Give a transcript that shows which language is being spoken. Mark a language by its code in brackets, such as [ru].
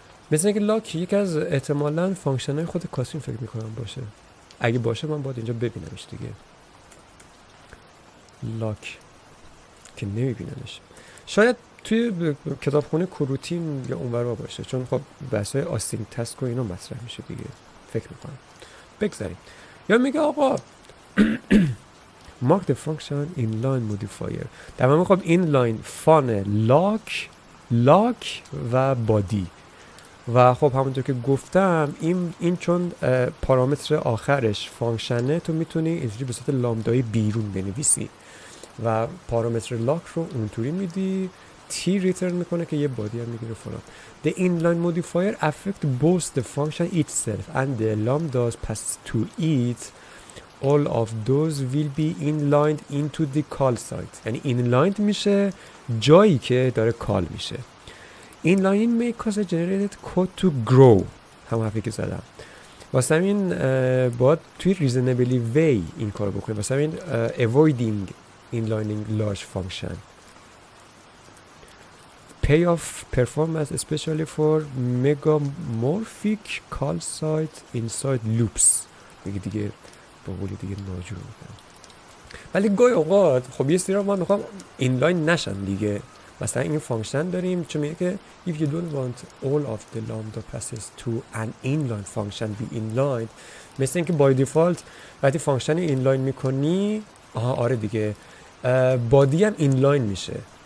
[fa] مثل اینکه لاک یکی از احتمالاً فانکشن های خود کاسین فکر میکنم باشه، اگه باشه من باید اینجا ببینمش دیگه. لاک که نمیبینمش، شاید توی کتابخونه کروتین یا اونورا باشه، چون خب بحثای آسینک تسک و اینا مطرح میشه دیگه فکر میکنم. بگذاریم. یا میگه آقا [en] mark the function inline modifier. [fa] در واقع خب inline فان لاک و بادی و خب همونطور که گفتم این چون پارامتر آخرش فانکشنه، تو میتونی اینجوری به صورت لامدایی بیرون بنویسی و پارامتر لاک رو اونطوری میدی، تی ریترن میکنه که یه بادی هم میگیره فلان. [en] The inline modifier affect both the function itself and the lambdas passed to it. All of those will be inlined into the call site. [fa] یعنی inlined میشه جایی که داره کال میشه. [en] Inline may cause a generated code to grow. [fa] همون حرفی که زدم. واسه همین باید توی [en] reasonably way [fa] این کارو بکنیم. واسه همین [en] avoiding inlining large function. Payoff performance especially for megamorphic call site inside loops. [fa] دیگه با قولی دیگه ناجور میکنم. ولی گاهی اوقات خب یه سری رو ما میخوام اینلاین نشن دیگه. مثلا این فانکشن داریم چون میگه که [en] if you don't want all of the lambda passes to an inline function be inlined، [fa] مثل اینکه [en] by default [fa] وقتی فانکشن اینلاین میکنی آره دیگه بادی هم اینلاین میشه.